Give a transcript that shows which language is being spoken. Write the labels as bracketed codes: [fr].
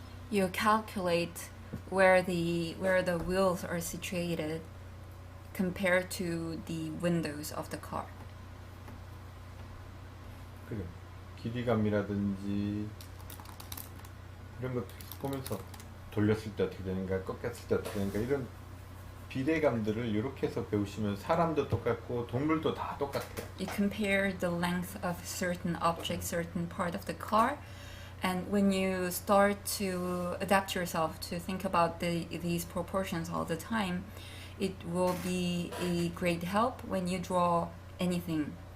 [en] You calculate where the wheels are situated compared to the windows of the car. [ko] 그죠? 길이감이라든지 이런 것들 보면서 돌렸을 때 어떻게 되는가, 꺾였을 때 어떻게 되는가 이런 비례감들을 이렇게 해서 배우시면 사람도 똑같고 동물도 다 똑같아요. [en] You compare the length of certain object, certain part of the car, and when you start to adapt yourself to think about these proportions all the time, it will be a great help when you draw anything